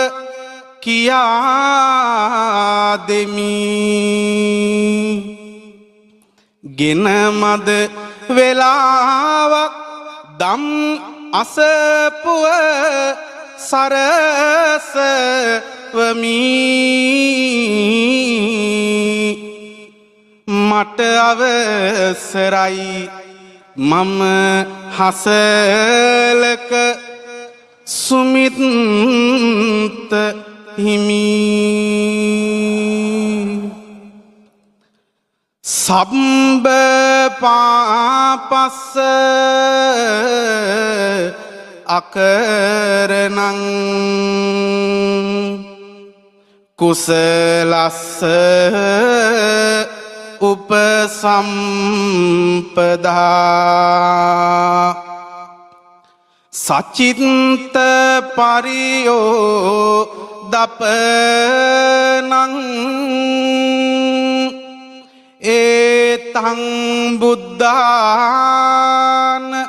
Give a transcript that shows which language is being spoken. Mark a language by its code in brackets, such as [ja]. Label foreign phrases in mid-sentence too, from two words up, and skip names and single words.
[si] කියා දෙමි ගෙන මද වෙලාවක් දම් අසපුව සරසවමි මට අවසරයි මම හසලක සුමිත් හිමි සම්බ [pi] පාපස්ස අකරණං කුසලස්ස උපසම්පදා සචිත්ත පරියෝ දපනං ඒතං බුද්ධාන